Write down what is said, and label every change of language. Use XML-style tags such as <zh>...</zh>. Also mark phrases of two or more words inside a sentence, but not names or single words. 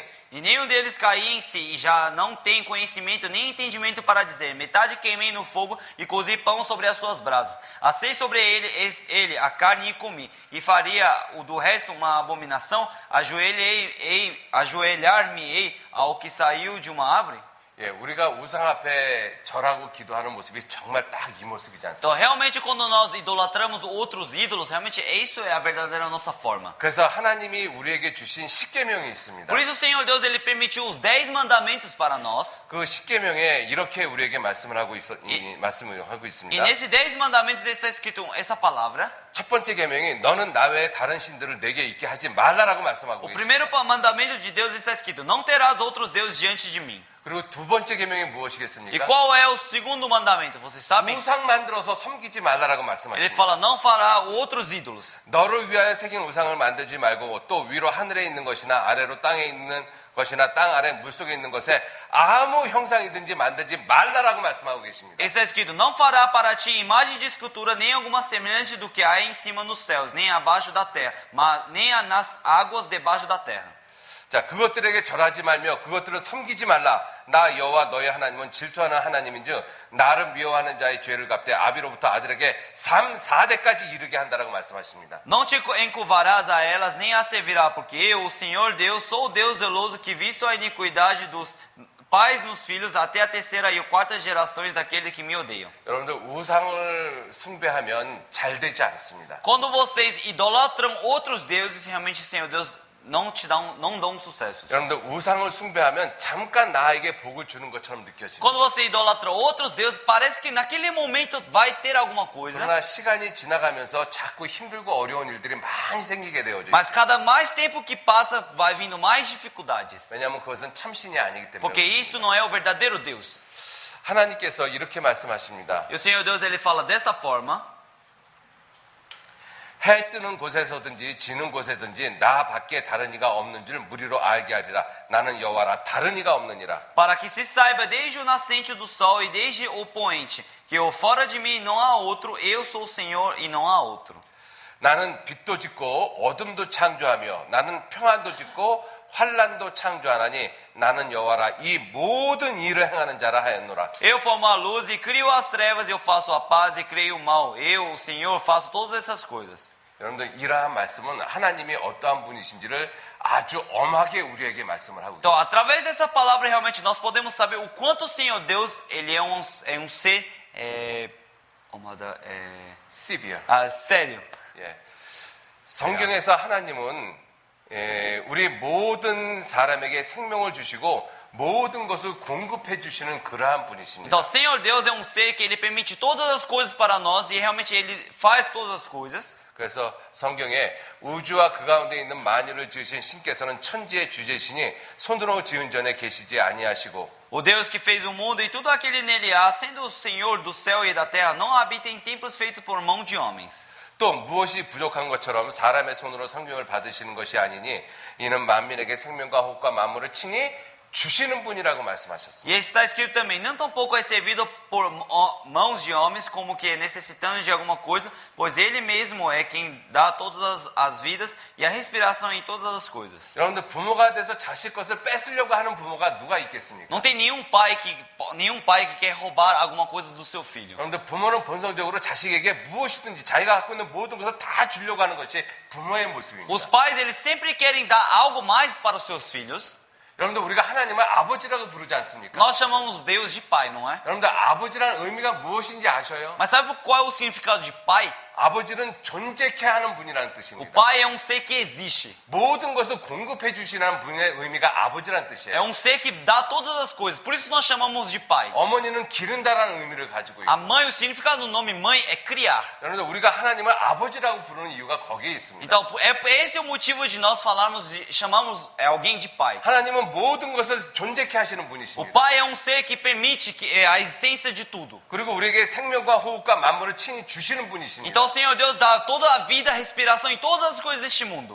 <pt>E nenhum deles caía em si, e já não tem conhecimento nem entendimento para dizer: metade queimei no fogo e cozi pão sobre as suas brasas. Assei sobre ele a carne e comi, e faria o do resto uma abominação? Ajoelhar-me-ei ao que saiu de uma árvore?</pt> <ko>예, 우리가 우상 앞에 절하고 기도하는 모습이 정말 딱 이 모습이지 않습니까?</ko> <pt>Então, realmente, quando nós idolatramos outros ídolos, realmente isso é a verdadeira nossa forma.</pt> <ko>그래서 하나님이 우리에게 주신 십계명이 있습니다.</ko> <pt>Por isso, o Senhor Deus, Ele permitiu os 10 mandamentos para nós.</pt> <ko>그 십계명에 이렇게 우리에게 말씀을 하고</ko> <pt>E</pt> <ko>있습니다.</ko> <pt>nesses 10 mandamentos está escrito essa palavra.</pt> <ko>첫 번째 계명이 너는 나 외에 다른 신들을 내게 있게 하지 말라라고 말씀하고</ko> <pt>O</pt> <ko>계십니다.</ko> <pt>primeiro mandamento de Deus está escrito: não terás outros deuses diante de mim.</pt> <ko>그리고 두 번째 계명이</ko> <pt>E</pt> <ko>무엇이겠습니까?</ko> <pt>qual é o segundo mandamento? Vocês sabem?</pt> <ko>우상 만들어서 섬기지 말라라고</ko> <pt>Ele</pt> <ko>말씀하십니다.</ko> <pt>fala: não fará outros ídolos.</pt> <ko>너를 위하여 새긴 우상을 만들지 말고 또 위로 하늘에 있는 것이나 아래로 땅에 있는 것이나 땅 아래 물속에 있는 것에 아무 형상이든지 만들지 말라라고 말씀하고 계십니다.</ko> <pt>Está escrito: não fará para ti imagem de escultura, nem alguma semelhante do que há em cima nos céus, nem abaixo da terra, nem nas águas debaixo da terra.</pt> <ko>자, 그것들에게 절하지 말며 그것들을 섬기지 말라. 나 여호와 너의 하나님은 질투하는 하나님인즉 나를 미워하는 자의 죄를 갚되 아비로부터 아들에게 3, 4대까지 이르게 한다라고 말씀하십니다.</ko> <pt>Não te encurvarás a elas, nem as servirá, porque eu, o Senhor Deus, sou o Deus zeloso que visto a iniquidade dos pais nos filhos até a terceira e a quarta gerações daqueles que me odeiam.</pt> <ko>여러분들 우상을 숭배하면 잘 되지 않습니다.</ko> <pt>Quando vocês idolatram outros deuses, realmente, Senhor Deus, não dão sucessos.</pt> <ko>여러분들 우상을 숭배하면 잠깐 나에게 복을 주는 것처럼 느껴집니다.</ko> <pt>Quando você idolatra outros deuses, parece que naquele momento vai ter alguma coisa.</pt> <ko>그러나 시간이 지나가면서 자꾸 힘들고 어려운 일들이 많이 생기게 되어져</ko> <pt>Mas</pt> <ko>있습니다.</ko> <pt>cada mais tempo que passa, vai vindo mais dificuldades.</pt> <ko>왜냐하면 그것은 참신이 아니기 때문에</ko> <pt>Porque isso não é o verdadeiro Deus.</pt> <ko>하나님께서 이렇게 말씀하십니다.</ko> <pt>E o Senhor Deus, Ele fala desta forma:</pt> <ko>해 뜨는 곳에서든지 지는 곳에든지 나 밖에 다른 이가 없는 줄 무리로 알게 하리라. 나는 여호와라 다른 이가 없느니라.</ko> <pt>para que se saiba desde o nascente do sol e desde o poente, que eu fora de mim não há outro, eu sou o Senhor e não há outro.</pt> <ko>나는 빛도 짓고 어둠도 창조하며 나는 평안도 짓고 환란도 창조하나니 나는 여호와라 이 모든 일을 행하는 자라 하였노라.</ko> <pt>Eu formo a luz e crio as trevas, eu faço a paz e creio o mal. Eu, o Senhor, faço todas essas coisas.</pt> <ko>여러분들 이러한 말씀은 하나님이 어떠한 분이신지를 아주 엄하게 우리에게 말씀을 하고</ko> <pt>Então,</pt> <ko>있습니다.</ko> <pt>através dessa palavra, realmente nós podemos saber o quanto o Senhor Deus, Ele é um ser Severe. sério.</pt> <ko>예. 성경에서 하나님은 우리 모든 사람에게 생명을 주시고 모든 것을 공급해 주시는 그러한 분이십니다.</ko> <pt>Então, o Senhor Deus é um ser que Ele permite todas as coisas para nós e realmente Ele faz todas as coisas.</pt> <ko>그래서 성경에 우주와 그 가운데 있는 만유를 지으신 신께서는 천지의 주제시니 손으로 지은 전에 계시지 아니하시고</ko> <pt>O Deus que fez o mundo e tudo aquele nele há, sendo o Senhor do céu e da terra, não habita em templos feitos por mão de homens.</pt> <ko>또 무엇이 부족한 것처럼 사람의 손으로 성경을 받으시는 것이 아니니 이는 만민에게 생명과 호흡과 만물을 친히 주시는 분이라고 말씀하셨습니다.</ko> <pt>E está escrito também: não tampouco é servido por mãos de homens, como que necessitando de alguma coisa, pois Ele mesmo é quem dá todas as vidas e a respiração em todas as coisas.</pt> <ko>여러분들 부모가 돼서 자식 것을 뺏으려고 하는 부모가 누가 있겠습니까?</ko> <pt>Não tem nenhum pai que quer roubar alguma coisa do seu filho.</pt> <ko>여러분들 부모는 본성적으로 자식에게 무엇이든지 자기가 갖고 있는 모든 것을 다 주려고 하는 것이 부모의 모습입니다.</ko> <pt>Os pais, eles sempre querem dar algo mais para os seus filhos.</pt> <ko>여러분들 우리가 하나님을 아버지라고 부르지 않습니까?</ko> <pt>Nós chamamos Deus de pai, não é?</pt> <ko>여러분들 아버지라는 의미가 무엇인지 아셔요?</ko> <pt>Mas sabe qual é o significado de pai?</pt> <ko>아버지는 존재케 하는 분이라는</ko> <pt>O</pt> <ko>뜻입니다.</ko> <pt>pai é um ser que existe.</pt> <ko>모든 것을 공급해 주시는 분의 의미가 아버지라는</ko> <pt>É</pt> <ko>뜻이에요.</ko> <pt>um ser que dá todas as coisas. Por isso nós chamamos de pai.</pt> <ko>어머니는 기른다라는 의미를 가지고</ko> <pt>A</pt> <ko>있고</ko> <pt>mãe, o significado do nome mãe é criar.</pt> <ko>여러분들 우리가 하나님을 아버지라고 부르는 i유가 거기에 있습니다.</ko> <pt>Então, esse é o motivo de nós chamamos alguém de pai.</pt> <ko>하나님은 모든 것을 존재케 하시는</ko> <pt>O</pt> <ko>분이십니다.</ko> <pt>pai é um ser que permite a existência de tudo.</pt> <ko>그리고 우리에게 생명과 호흡과 만물을 친히 주시는 분이십니다.</ko> <pt>Então, o Senhor Deus dá toda a vida, respiração e todas as coisas deste mundo.</pt>